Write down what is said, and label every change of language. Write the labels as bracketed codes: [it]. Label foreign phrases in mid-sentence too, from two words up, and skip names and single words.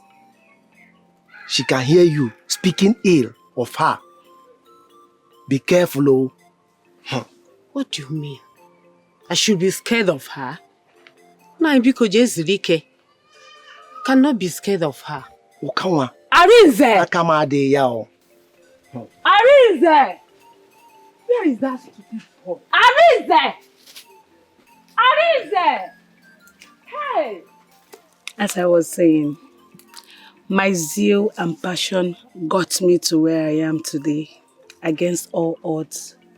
[en] She can hear you speaking ill of her. Be careful, oh. What do you mean? I should be scared of her? No, because just Dikeh. cannot be scared of her. Ukawa. Arinzi! Akamade yao. Arinzi! Where is that stupid boy? Arinzi! Arinzi! Hey! As I was saying, my zeal and passion got me to where I am today, against all odds.